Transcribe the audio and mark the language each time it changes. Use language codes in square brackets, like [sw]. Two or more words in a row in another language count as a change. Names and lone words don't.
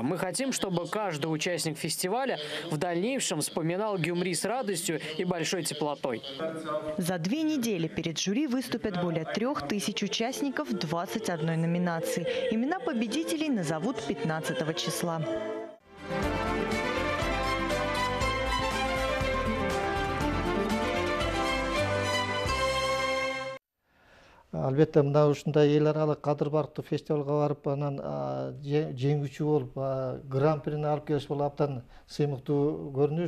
[ru] Мы хотим, чтобы каждый участник фестиваля в дальнейшем вспоминал Гюмри с радостью и большой теплотой. За 2 недели перед жюри выступят более 3000 участников 21 номинации. Имена победителей назовут 15 числа. [ky] Албетте мына ушундай эл аралык кадыр барктуу фестивалга барып, анан жеңүүчү болуп, гран-прини алып келиш бул абдан сыймыктуу көрүнүш.